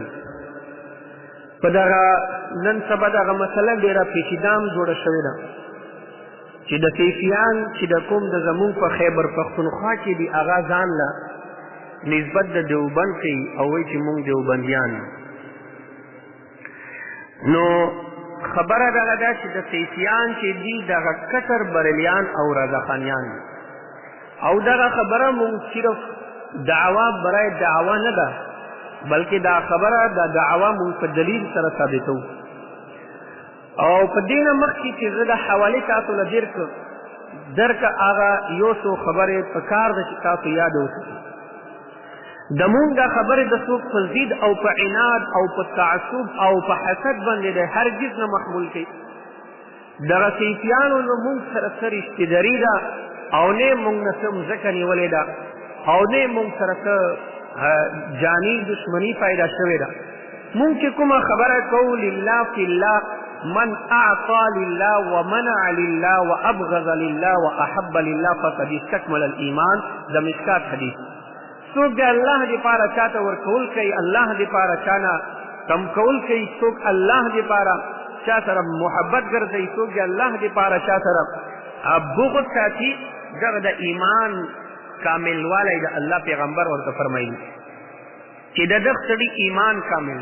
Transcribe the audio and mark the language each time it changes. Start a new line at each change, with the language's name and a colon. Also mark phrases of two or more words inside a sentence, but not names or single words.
Pashto: په دغه نن سبا دغه مسله ډېره پیچیده جوړه شوې ده چې د صیفیان چې د کوم د زمونږ په خیبر پښتونخوا کې دي هغه ځان له نسبت د دیوبند کوي او وایي چې مونږ دیوبندیان یو. نو خبره دغه ده چې د صیفیان چې دي دغه کټر بریلیان او رضاخانیان دي، او دغه خبره مونږ صرف
Persian: دعوا برای دعوا
Pashto: نه ده، بلکې دا خبره د دعوا مونږ په دلیل سره ثابتو. او په دې نه مخکې چې زه د حوالې تاسو له درکه هغه یو څو خبرې په کار ده چې تاسو یاد وساتئ. د مونږ دا خبرې د څوک په ضد او په عناد او په تعصب او په حسد باندې د هرګز نه محمول کوي. دغه صیفیانو نه مونږ سره څه رشتهداري ده او نه مونږ نه څه مځکه نیولې ده او نه مونږ سره څه جاني دشمني پیدا شوې ده. مونږ چې کومه خبره کوو
Arabic: لله فی الله، من اعطى لله ومنع لله وابغض لله واحب لله فقد استكمل الايمان.
Pashto: د مشکات حدیث. څوک د الله دپاره چاته ورکول کوي، الله دپاره چانه کم کول کوي، څوک الله دپاره چا سره محبت ګرځوي، څوک د الله دپاره چا سره بغض ساتي، دغه د ایمان کاملوالی د الله پیغمبر ورته فرمایي چې د دغه سړي ایمان کامل.